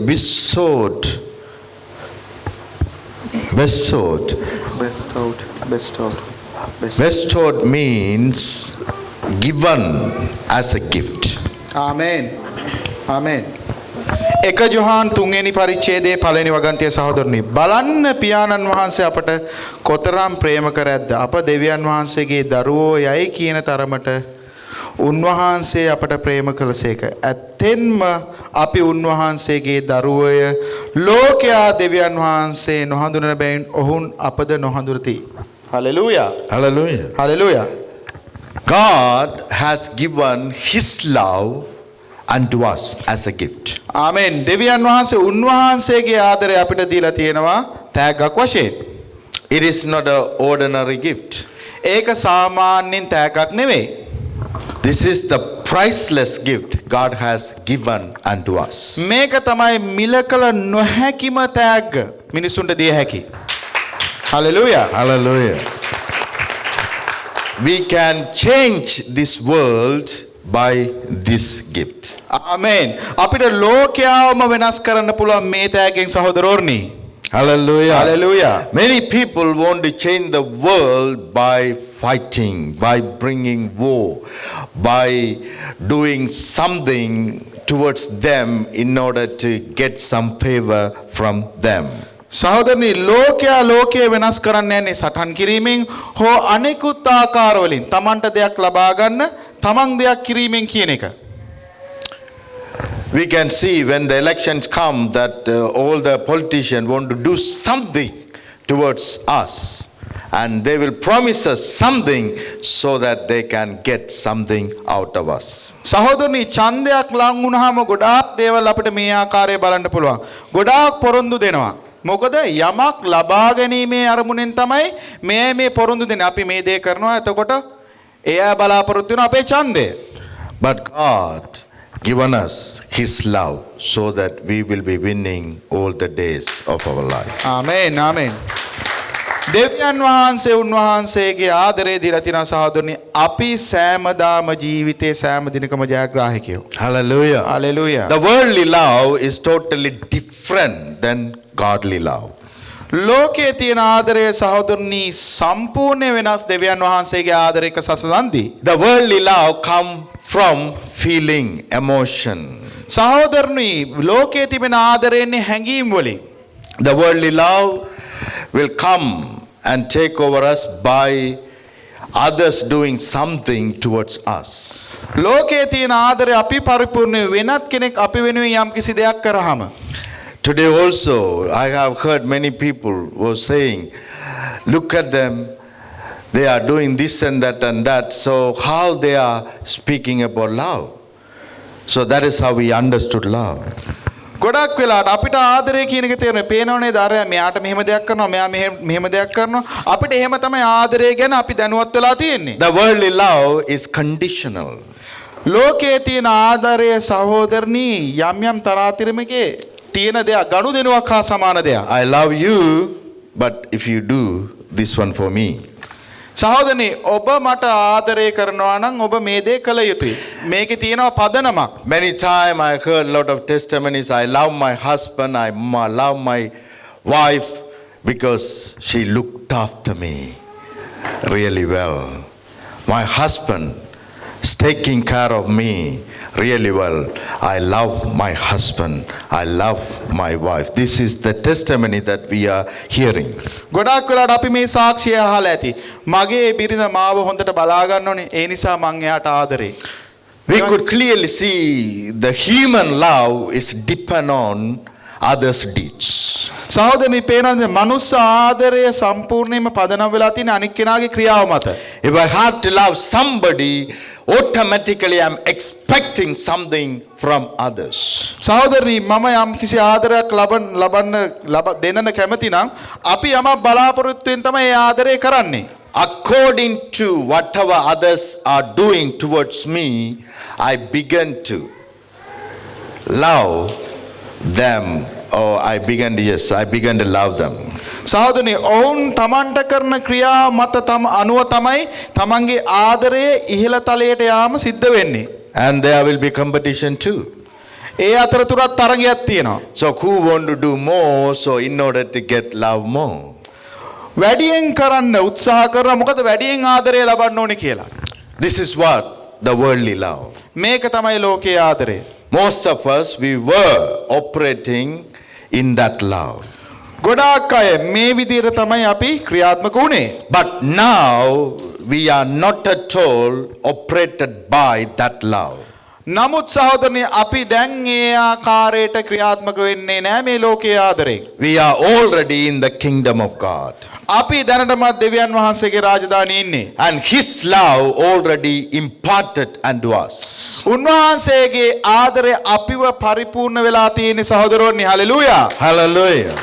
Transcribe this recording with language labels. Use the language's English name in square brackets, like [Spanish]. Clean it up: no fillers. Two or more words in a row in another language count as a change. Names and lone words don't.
[English] bestowed. Bestowed. Bestowed. Bestowed. Bestowed. Bestowed means given as a gift. Amen. Amen. [Sinhala] එක ජොහාන් 3 වෙනි පරිච්ඡේදයේ පළවෙනි වගන්තිය සහෝදරනි බලන්න පියාණන් වහන්සේ අපට කොතරම් ප්‍රේම කරද්ද අප දෙවියන් වහන්සේගේ දරුවෝ යයි කියන තරමට උන්වහන්සේ අපට ප්‍රේම කළසේක. ඇත්තෙන්ම අපි උන්වහන්සේගේ දරුවය ලෝකයා දෙවියන් වහන්සේ නොහඳුනන බැවින් ඔවුන් අපද නොහඳුනති. [English] Hallelujah. Hallelujah. Hallelujah. God has given His love unto us as a gift. Amen. [Sinhala] දෙවියන් වහන්සේ උන්වහන්සේගේ ආදරය අපිට දීලා තියෙනවා තෑග්ගක් වශයෙන්. [English] It is not an ordinary gift. [Sinhala] ඒක සාමාන්‍යයෙන් තෑග්ගක් නෙවෙයි. [English] This is the priceless gift God has given unto us. [Sinhala] මේක තමයි මිලකල නොහැකිම තෑග්ග මිනිසුන්ට දිය හැකි. [English] Hallelujah. Hallelujah. We can change this world by this gift. Amen. [Sinhala] අපිට ලෝකයාවම වෙනස් කරන්න පුළුවන් මේ තෑග්ගෙන් සහෝදරෝර්නි. [English] Hallelujah. Hallelujah. Many people want to change the world by fighting, by bringing war, by doing something towards them in order to get some favor from them. [Sinhala] සහෝදරනි ලෝකයේ වෙනස් කරන්න යන්නේ සටන් කිරීමෙන් හෝ අනෙකුත් ආකාරවලින් තමන්ට දෙයක් ලබා ගන්න තමන් දෙයක් කිරීමෙන් කියන එක. [English] We can see when the elections come that all the politicians want to do something towards us and they will promise us something so that they can get something out of us. [Sinhala] සහෝදරනි ඡන්දයක් ලං වුණාම ගොඩාක් දේවල් අපිට මේ ආකාරයේ බලන්න පුළුවන්. ගොඩාක් පොරොන්දු දෙනවා. මොකද යමක් ලබා ගැනීමේ අරමුණෙන් තමයි මේ පොරොන්දු දෙන්නේ. අපි මේ දේ කරනවා එතකොට එයා බලාපොරොත්තු වෙන අපේ ඡන්දය. [English] But God given us His love so that we will be winning all the days of our life. Amen. Amen. [Sinhala] දෙවියන් වහන්සේ උන්වහන්සේගේ ආදරය දීලා තියෙනවා සහෝදරනි අපි සෑමදාම ජීවිතේ සෑම දිනකම ජයග්‍රාහකයෝ. [English] Hallelujah. Hallelujah. The worldly love is totally different than godly love. [Sinhala] ලෝකයේ තියෙන ආදරය සහෝදරනි සම්පූර්ණ වෙනස් දෙවියන් වහන්සේගේ ආදරයක සසඳන්දී. [English] The worldly love come from feeling, emotion. [Sinhala] සහෝදරනි ලෝකයේ තිබෙන ආදරයන්නේ හැඟීම් වලින්. [English] The worldly love will come and take over us by others doing something towards us. [Sinhala] ලෝකයේ තියෙන ආදරය අපි පරිපූර්ණ වෙනත් කෙනෙක් අපි වෙනුවෙන් යම් කිසි දෙයක් කරාම. [English] Today also I have heard many people were saying, look at them, they are doing this and that, so how they are speaking about love. So that is how we understood love. [Sinhala] ගොඩක් වෙලාවට අපිට ආදරය කියන එක තේරෙන්නේ පේනවනේ දාරය මෙයාට මෙහෙම දෙයක් කරනවා මෙයා මෙහෙම දෙයක් කරනවා අපිට එහෙම තමයි ආදරය ගැන අපි දැනුවත් වෙලා තියෙන්නේ. [English] The worldly love is conditional. [Sinhala] ලෝකයේ තියෙන ආදරය සහෝදරනි යම් යම් තරාතිරමකේ තියෙන දෙයක් ගනුදෙනුවක් හා සමාන දෙයක්. [English] I love you, but if you do this one for me. [Sinhala] සහෝදරනි ඔබ මට ආදරය කරනවා නම් ඔබ මේ දේ කළ යුතුයි. මේකේ තියෙනවා පදනමක්. [English] Many times I heard a lot of testimonies. I love my husband, I love my wife because she looked after me really well. My husband is taking care of me really well. I love my husband, I love my wife. This is the testimony that we are hearing. [Sinhala] ගොඩාක් වෙලාවට අපි මේ සාක්ෂිය අහලා ඇති. මගේ බිරිඳ මාව හොඳට බලා ගන්න ඕනේ. ඒ නිසා මං එයාට ආදරේ. [English] We could clearly see the human love is depend on others' deeds. [Sinhala] සහෝදරනි පේනවාද මනුස්ස ආදරය සම්පූර්ණයෙන්ම පදනම් වෙලා තියෙන අනික් කෙනාගේ ක්‍රියාව මත. [English] If I have to love somebody, automatically I'm expecting something from others. [Sinhala] සහෝදරනි මම යම් කිසි ආදරයක් දෙන්න කැමති නම් අපි යමක් බලාපොරොත්තු වෙන තමයි ඒ ආදරය කරන්නේ. [English] According to whatever others are doing towards me, I begin to love them, or I began to love them. [Sinhala] සහෝදරනි ඔවුන් තමන්ට කරන ක්‍රියා මත අනුව තමයි තමන්ගේ ආදරය ඉහළ තලයට යාම සිද්ධ වෙන්නේ. [English] And there will be competition too. [Sinhala] ඒ අතරතුරත් තරගයක් තියෙනවා. [English] So who want to do more so in order to get love more? [Sinhala] වැඩියෙන් කරන්න උත්සාහ කරනවා මොකද වැඩියෙන් ආදරය ලබන්න ඕනේ කියලා. [English] This is what the worldly love. [Sinhala] මේක තමයි ලෝකයේ ආදරය. [English] Most of us, we were operating in that love. [Sinhala] ගොඩාක් අය මේ විදිහට තමයි අපි ක්‍රියාත්මක වුණේ. [English] But now we are not at all operated by that love. [Sinhala] නමුත් සහෝදරනි අපි දැන් ඒ ආකාරයට ක්‍රියාත්මක වෙන්නේ නැහැ මේ ලෝකයේ ආදරයෙන්. [English] We are already in the kingdom of God. [Sinhala] අපි දැනටමත් දෙවියන් වහන්සේගේ රාජධානියේ ඉන්නේ. [English] And his love already imparted unto us. [Sinhala] උන්වහන්සේගේ ආදරය අපිව පරිපූර්ණ වෙලා තියෙන සහෝදරෝනි හලෙලූයා. [English] Hallelujah.